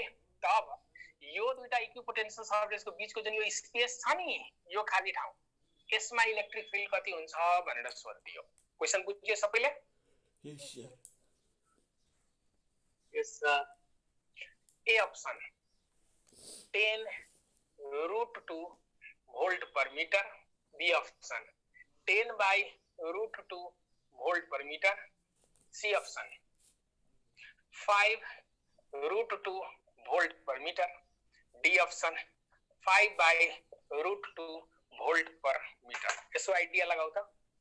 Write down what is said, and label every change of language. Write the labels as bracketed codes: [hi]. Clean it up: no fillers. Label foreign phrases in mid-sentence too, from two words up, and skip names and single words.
[ne] तब यो दुईटा इक्विपोटेन्शियल सर्फेसको बीचको जुन यो स्पेस छ नि, यो खाली ठाउँ, यसमा इलेक्ट्रिक फिल्ड कति हुन्छ भनेर सोधियो। क्वेशन बुझ्यो सबैले? [en] yes sir. yes sir. A option 10√2 volt per meter, B option 10/√2 volt per meter, C option 5√2 volt per meter, D option 5/√2 volt per meter. [ne] यसो आइडिया लगाऊ त।